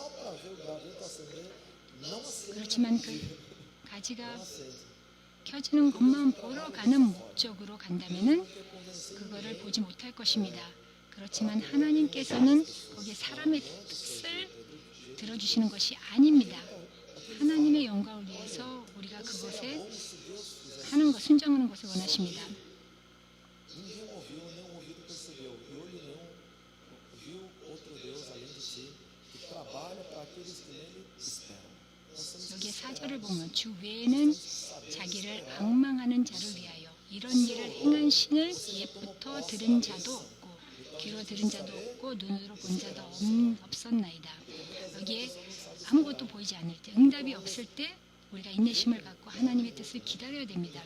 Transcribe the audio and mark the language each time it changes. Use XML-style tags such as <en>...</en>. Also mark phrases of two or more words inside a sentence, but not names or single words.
<ko>그렇지만 그 가지가 켜지는 것만 보러 가는 목적으로 간다면은 그거를 보지 못할 것입니다. 그렇지만 하나님께서는 거기에 사람의 뜻을 들어주시는 것이 아닙니다. 하나님의 영광을 위해서 우리가 그것에 하는 것, 순종하는 것을 원하십니다.</ko> <pt>Ninguém ouviu, nem o ouvido percebeu, e olho nenhum viu outro Deus além de ti, que trabalha para aqueles que nele esperam.</pt> <ko>여기에 4절을 보면 주 외에는 자기를 앙망하는 자를 위하여 이런 일을 행한 신을 옛부터 들은 자도 없고 귀로 들은 자도 없고 눈으로 본 자도 없었나이다. 여기에 아무것도 보이지 않을 때 응답이 없을 때 우리가 인내심을 갖고 하나님의 뜻을 기다려야 됩니다.</ko>